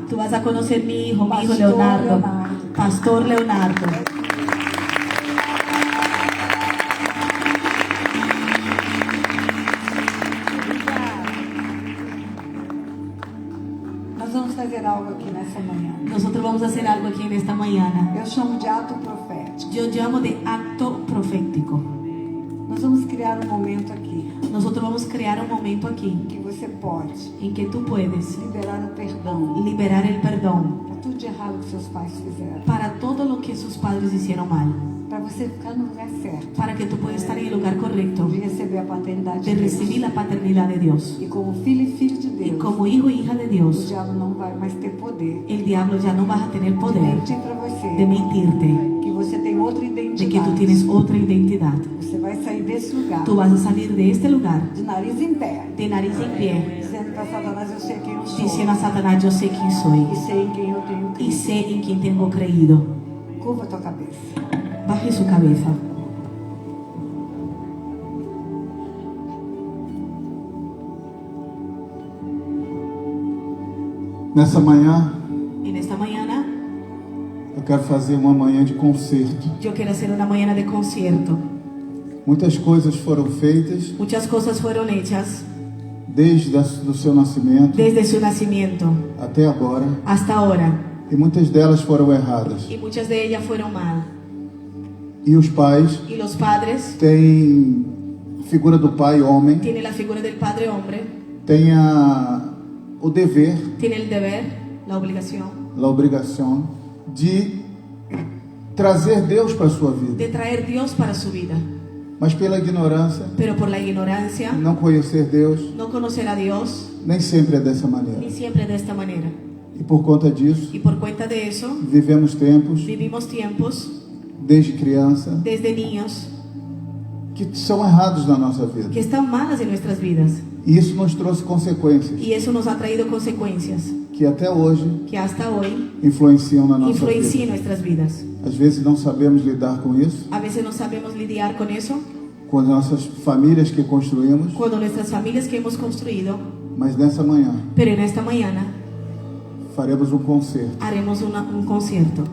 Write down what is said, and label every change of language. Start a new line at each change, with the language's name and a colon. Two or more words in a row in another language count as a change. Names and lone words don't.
Spanish: Tú vas a conocer mi hijo Pastor Leonardo, Leonardo. Pastor Leonardo.
Portuguese: Nós vamos fazer algo aqui nessa manhã.
Spanish: Nosotros vamos a hacer algo aquí en esta mañana.
Portuguese: Eu chamo de ato profético.
Spanish: Yo llamo de acto profético.
Portuguese: Nós vamos criar um momento aqui
Spanish: Nosotros vamos a crear un momento aquí
Portuguese: em que você pode
Spanish: en que tú puedes
Portuguese: liberar o perdão
Spanish: liberar el perdón
Portuguese: para tudo de errado que seus pais fizeram.
Spanish: para todo lo que sus padres hicieron mal,
Portuguese: Para você ficar no lugar certo.
Spanish: para que tú puedas estar en el lugar correcto
Portuguese: De receber a paternidade de de Deus.
Spanish: recibir la paternidad de Dios.
Portuguese: E como filho e filho de
Spanish: Y
Portuguese: Deus,
Spanish: como hijo y hija de
Portuguese: o
Spanish: Dios,
Portuguese: diabo não vai mais ter poder
Spanish: el diablo ya no va a tener
Portuguese: de
Spanish: poder
Portuguese: mentir para
Spanish: de
Portuguese: você
Spanish: mentirte
Portuguese: que você tem outra
Spanish: de que tú
Portuguese: identidade.
Spanish: tienes otra identidad.
Portuguese: Você vai sair desse lugar
Spanish: Tú vas a salir de este lugar
Portuguese: de nariz em pé,
Spanish: de nariz en pie,
Portuguese: dizendo para Satanás, eu sei quem eu sou
Spanish: diciendo a Satanás, yo sé quién soy
Portuguese: e sei em quem eu tenho
Spanish: y
Portuguese: crido.
Spanish: sé en quién tengo creído.
Portuguese: Curva tua cabeça.
Spanish: Baje su cabeza.
Portuguese: Nessa manhã,
Spanish: En esta mañana
Portuguese: eu quero fazer uma manhã de concerto.
Spanish: yo quiero hacer una mañana de concierto.
Portuguese: Muitas coisas foram feitas
Spanish: Muchas cosas fueron hechas
Portuguese: desde o seu nascimento
Spanish: desde su nacimiento
Portuguese: até agora,
Spanish: hasta ahora
Portuguese: e muitas delas foram erradas.
Spanish: y muchas de ellas fueron mal.
Portuguese: E os pais
Spanish: Y los padres
Portuguese: têm a figura do pai homem,
Spanish: tienen la figura del padre hombre,
Portuguese: têm o dever,
Spanish: tienen el deber, la obligación
Portuguese: a obrigação de trazer Deus para a sua vida.
Spanish: de traer Dios para su vida.
Portuguese: Mas pela ignorância,
Spanish: Pero por la ignorancia,
Portuguese: não conhecer Deus,
Spanish: no conocer a Dios,
Portuguese: nem sempre é dessa maneira.
Spanish: ni siempre de esta manera.
Portuguese: E por conta disso,
Spanish: Y por cuenta de eso,
Portuguese: vivemos tempos,
Spanish: vivimos tiempos
Portuguese: desde criança,
Spanish: desde niños
Portuguese: que são errados na nossa vida.
Spanish: que están malas en nuestras vidas.
Portuguese: E isso nos trouxe consequências
Spanish: Y eso nos ha traído consecuencias
Portuguese: que até hoje
Spanish: que hasta hoy
Portuguese: influenciam na nossa
Spanish: influencian
Portuguese: vida.
Spanish: nuestras vidas.
Portuguese: Às vezes não sabemos lidar com isso,
Spanish: A veces no sabemos lidiar con eso,
Portuguese: com as nossas famílias que construímos,
Spanish: cuando nuestras familias que hemos construido,
Portuguese: mas nessa manhã
Spanish: pero en esta mañana
Portuguese: faremos um concerto
Spanish: haremos un concierto